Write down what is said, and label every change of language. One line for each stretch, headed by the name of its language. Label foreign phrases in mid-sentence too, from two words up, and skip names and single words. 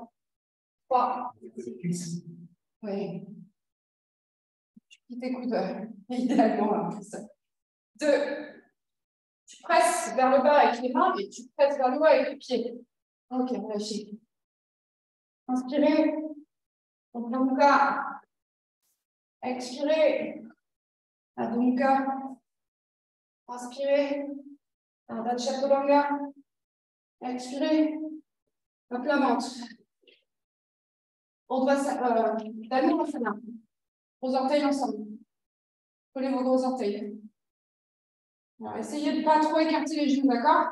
French: 3. Oui. Quitte tes coudes, idéalement. 2. Tu presses vers le bas avec les mains et tu presses vers le haut avec les pieds. Ok, relâchez. Inspirez. Urdhva Mukha. Expirez. Adho Mukha. Inspirez. Ardha Chaturanga. Expirez. À plat ventre. Dhanurasana. Gros orteils ensemble. Collez vos gros orteils. Alors, essayez de ne pas trop écarter les genoux, d'accord?